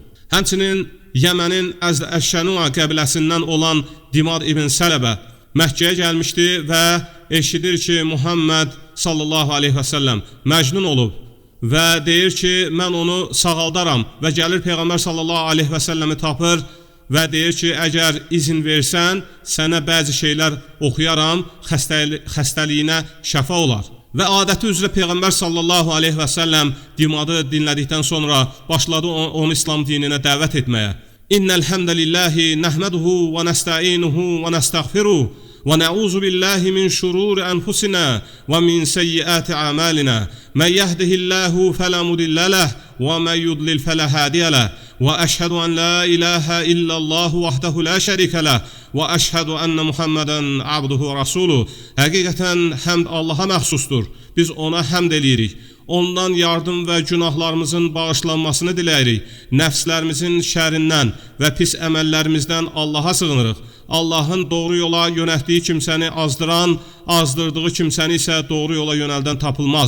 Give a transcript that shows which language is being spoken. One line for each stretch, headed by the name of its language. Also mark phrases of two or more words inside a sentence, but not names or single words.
Azerbaijani: Həmçinin Yəmənin Əşşənua qəbiləsindən olan Dimad ibn Sələbə Məkkəyə gəlmişdi və eşidir ki, Muhammed
Arabic: صلى الله عليه وسلم
Azerbaijani: məcnun olub və deyir ki, mən onu sağaldaram və gəlir Peyğəmbər
Arabic: صلى الله عليه وسلم
Azerbaijani: tapır və deyir ki, əgər izin versən, sənə bəzi şeylər oxuyaram, xəstəliyinə şəfa olar. Və adəti üzrə Peyğəmbər
Arabic: صلى الله عليه وسلم
Azerbaijani: Dimadı dinlədikdən sonra başladı onu İslam dininə dəvət etməyə.
Arabic: إن الحمد لله نحمده ونستعينه ونستغفره ونعوذ بالله من شرور أنفسنا ومن سيئات أعمالنا من يهده الله فلا مضل له ومن يضلل فلا هادي له وأشهد أن لا إله إلا الله وحده لا شريك له وأشهد أن محمدا عبده ورسوله.
Azerbaijani: Həqiqətən həmd Allaha məxsusdur. Biz ona həmd eləyirik. Ondan yardım və günahlarımızın bağışlanmasını diləyirik. Nəfslərimizin şərindən və pis əməllərimizdən Allaha sığınırıq. Allahın doğru yola yönəltdiyi kimsəni azdıran, azdırdığı kimsəni isə doğru yola yönəldən tapılmaz.